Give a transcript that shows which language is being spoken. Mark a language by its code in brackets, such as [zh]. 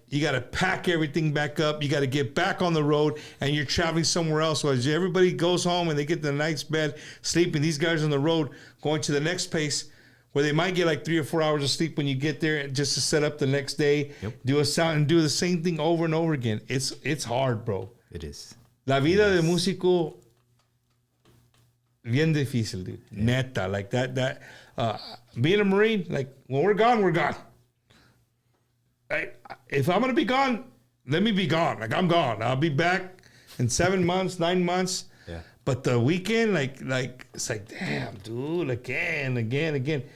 [en] You got to pack everything back up. You got to get back on the road, and you're traveling somewhere else. While everybody goes home and they get the night's bed, sleeping. These guys on the road going to the next place where they might get like 3 or 4 hours of sleep when you get there, just to set up the next day, do a sound, and do the same thing over and over again. It's hard, bro. It is. [es] La vida de músico, bien difícil, dude. [en] Yeah. Neta, like that. Being a Marine, like when we're gone, we're gone. If I'm gonna be gone, let me be gone. Like I'm gone. I'll be back in 7 months, 9 months. Yeah. But the weekend, like it's like, damn, dude, again.